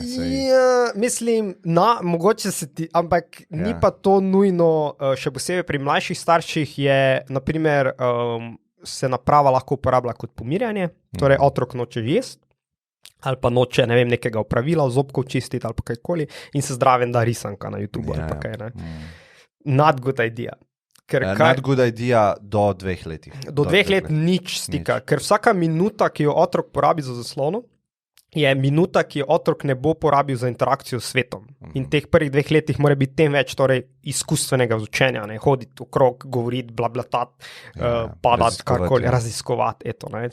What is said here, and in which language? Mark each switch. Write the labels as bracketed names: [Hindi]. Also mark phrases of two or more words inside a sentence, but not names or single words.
[Slovenian] ja, mislim, mogoče se ti, ampak ni pa to nujno, še posebej pri mlajših starših je, naprimer, se naprava lahko uporablja kot pomirjanje, torej otrok noče jesti, ali pa noče, ne vem, nekega opravila, zobkov čistiti ali pa kajkoli in se zdraven da risanka na YouTube ali pa kaj, ne. [English] Not good idea. Not good idea [Slovenian] do 2 letih. Do 2 let nič stika, ker vsaka minuta, ki jo otrok porabi za zaslono, je minuta, ki jo otrok ne bo porabil za interakcijo s svetom. In teh prvih 2 letih mora biti tem več torej izkustvenega učenja, ne, hoditi okrog, govoriti, blablatati, padati, karkoli, raziskovati, eto, ne.